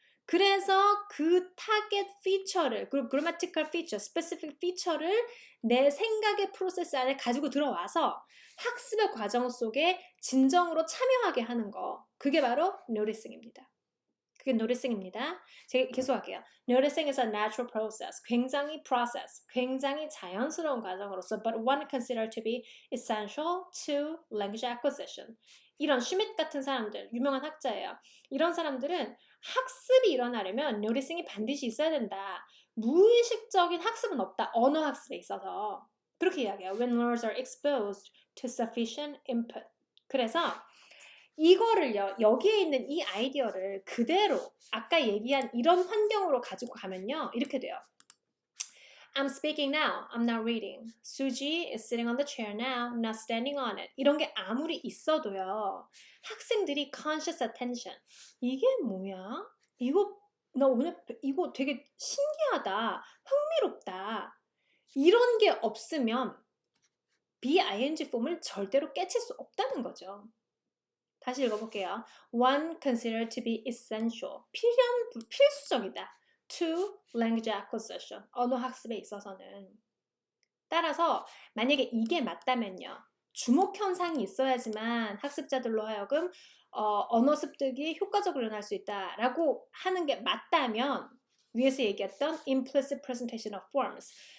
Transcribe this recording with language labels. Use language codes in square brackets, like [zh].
[ko] 그래서 그 타겟 피처를, 그리고 grammatical feature, specific feature를 내 생각의 프로세스 안에 가지고 들어와서 학습의 과정 속에 진정으로 참여하게 하는 거. 그게 바로 noticing입니다. 그게 noticing입니다. 제가 계속할게요. [en] Noticing is a natural process. [ko] 굉장히 자연스러운 과정으로서 [en] but one considered to be essential to language acquisition. [ko] 이런 슈밋 같은 사람들, 유명한 학자예요. 이런 사람들은 학습이 일어나려면 noticing이 반드시 있어야 된다. 무의식적인 학습은 없다. 언어 학습에 있어서. 그렇게 이야기해요. [en] When learners are exposed to sufficient input. [ko] 그래서 이거를요, 여기에 있는 이 아이디어를 그대로 아까 얘기한 이런 환경으로 가지고 가면요, 이렇게 돼요. [en] I'm speaking now. I'm not reading. Suji is sitting on the chair now, not standing on it. [ko] 이런 게 아무리 있어도요, 학생들이 conscious attention. 이게 뭐야? 나 오늘 이거 되게 신기하다. 흥미롭다. 이런 게 없으면 BING 폼을 절대로 깨칠 수 없다는 거죠. 다시 읽어볼게요. [en] One considered to be essential. [ko] 필수적이다. [en] To language acquisition. [ko] 언어 학습에 있어서는. 따라서 만약에 이게 맞다면요. 주목 현상이 있어야지만 학습자들로 하여금 언어 습득이 효과적으로 일어날 수 있다라고 하는 게 맞다면 위에서 얘기했던 [en] implicit presentation of forms.